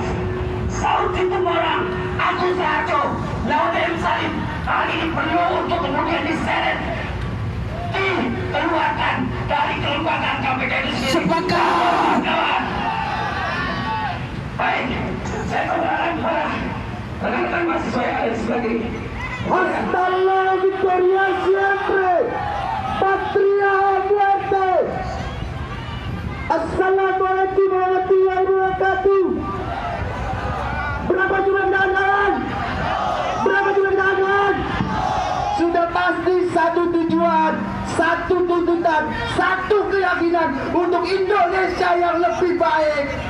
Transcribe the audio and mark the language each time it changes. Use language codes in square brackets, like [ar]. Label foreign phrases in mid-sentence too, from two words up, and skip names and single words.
[id] Saud itu orang, Agus Raharjo, Laude M. Salim, hal ini perlu untuk kemudian diseret, dikeluarkan dari kelembagaan KPK itu sendiri. Sepakat! Kawan. Baik, saya berharap kepada rekan-rekan mahasiswa yang ada di sebelah kiri. [es] Hasta la victoria siempre, patria o muerte. [ar] السلام عليكم ورحمة الله وبركاته. [id] Berapa jumlah kawan? Berapa jumlah kawan? Sudah pasti satu tujuan, satu tuntutan, satu keyakinan untuk Indonesia yang lebih baik.